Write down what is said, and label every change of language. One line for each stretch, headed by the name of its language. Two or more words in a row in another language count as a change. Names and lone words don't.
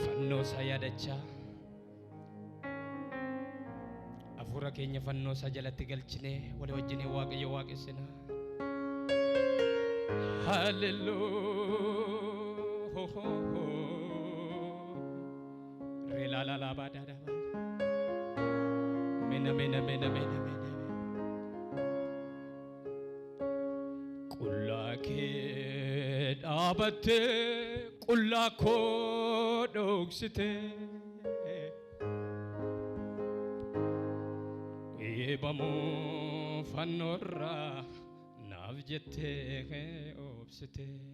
Oromo: fannoo isaa yaadachaa afuura keenya fannoo isaa jalatti galchinee walii wajjin waaqayyo waaqessina. Hallelujah. Rela la la ba da da ba. Mena mena mena mena mena. Kulla ke dhaabate kulla ko dhoksite. Eebamu fannorra naaf jette obsite.